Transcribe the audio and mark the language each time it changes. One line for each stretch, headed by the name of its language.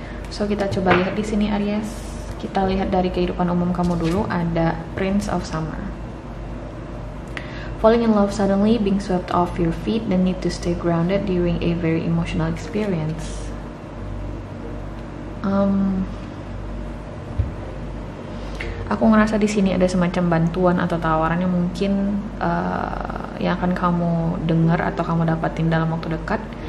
Indonesian: So kita coba lihat di sini Aries. Kita lihat dari kehidupan umum kamu dulu, ada Prince of Summer.
English: Falling in love suddenly, being swept off your feet, the need to stay grounded during a very emotional experience.
Indonesian: Aku ngerasa di sini ada semacam bantuan atau tawaran yang mungkin yang akan kamu dengar atau kamu dapatin dalam waktu dekat.